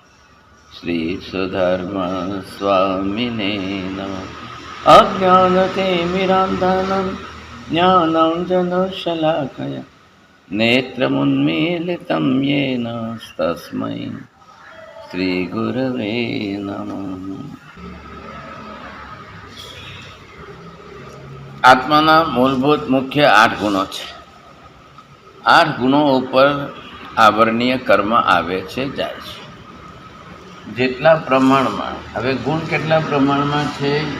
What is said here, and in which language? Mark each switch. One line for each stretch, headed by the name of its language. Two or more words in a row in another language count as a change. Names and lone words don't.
Sanskrit: श्रीसुधर्मस्वामिने नमः। अज्ञानतिमिरान्धनं ज्ञानाञ्जनशलाकया नेत्रमुन्मीलितं येन तस्मै श्रीगुरवे नमः।
Gujarati: આત્માના મૂળભૂત મુખ્ય 8 ગુણો છે. 8 ગુણો ઉપર આવરણીય કર્મ આવે છે, જાય છે. જેટલા પ્રમાણમાં, હવે ગુણ કેટલા પ્રમાણમાં છે?